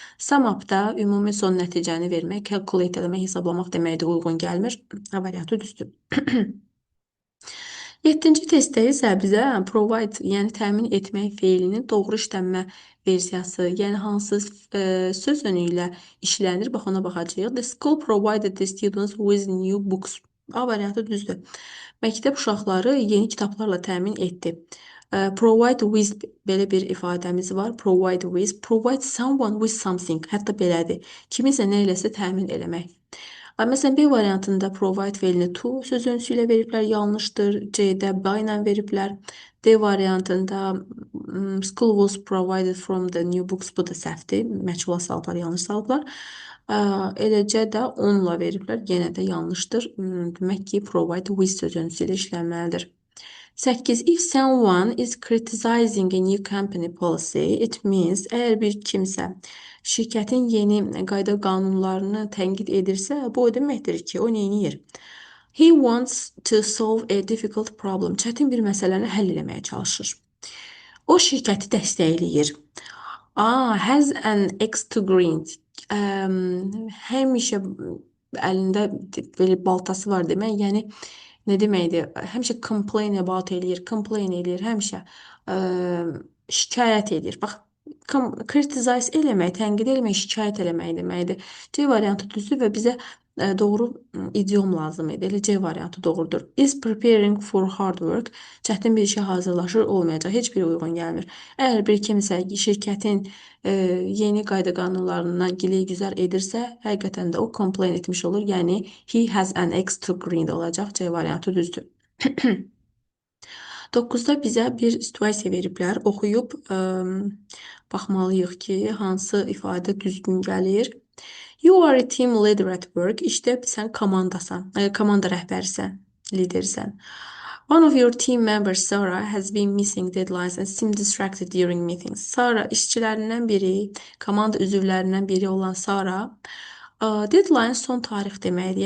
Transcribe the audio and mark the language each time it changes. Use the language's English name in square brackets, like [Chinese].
[Azerbaijani] Sum up da ümumi son nəticəni vermək, calculate eləmək, hesablamaq deməkdir, uyğun gəlmir. A variantı düzdür. 7-ci testdə isə bizə provide, yəni təmin etmək feilinin doğru işlənmə versiyası, yəni hansı söz önü ilə işlənir, bax ona baxacağıq. [English] The school provided the students with new books. [Azerbaijani] A variantı düzdür. Məktəb uşaqları yeni kitablarla təmin etdi. Provide with belə bir ifadəmiz var. [English] Provide someone with something. [Azerbaijani] Hətta belədir. Kimisə nə eləsə təmin eləmək. Məsələn, B variantında provide feilini to sözünsü ilə veriblər, yanlışdır. C-də by ilə veriblər. D variantında [English] school was provided from the new books, [Azerbaijani] bu da səhvdir. Məchula salıblar, yanlış salıblar. Eləcə də onunla veriblər, yenə də yanlışdır. Demək ki, provide with sözünsü ilə işlənməlidir. 8. [English] If someone is criticizing a new company policy, it means [Azerbaijani] əgər bir kimsə şirkətin yeni qayda qanunlarını tənqid edirsə, bu o deməkdir ki, o neyniyir? [English] He wants to solve a difficult problem. [Azerbaijani] Çətin bir məsələni həll etməyə çalışır. O şirkəti dəstəkləyir. [English] Has an axe to grind. [Azerbaijani] Həmişə əlində belə baltası var demək. Yəni nə deməkdir? Həmişə complain eləyir, həmişə şikayət edir. Bax, criticize eləmək, tənqid eləmək, şikayət eləmək deməkdir. C variantı düzdür və bizə doğru idiom lazım idi. Elə C variantı doğrudur. [English] Is preparing for hard work. [Azerbaijani] Çətin bir işə hazırlaşır, olmayacaq. Heç biri uyğun gəlmir. Əgər bir kimsə şirkətin yeni qayda qanunlarından gilə-güzar edirsə, həqiqətən də o complain etmiş olur. [English] Yəni, he has an axe to grind olacaq. [Azerbaijani] C variantı düzdür. 9-da bizə bir situasiya veriblər. Oxuyub baxmalıyıq ki, hansı ifadə düzgün gəlir. [English] You are a team leader at work. [Azerbaijani] İşdə sən komandasan, komanda rəhbərisən, lidersən. [English] One of your team members, Sarah, has been missing deadlines and seemed distracted during meetings. [Azerbaijani] Sarah, işçilərindən biri, komanda üzvlərindən biri olan Sarah, deadline son tarix deməkdir.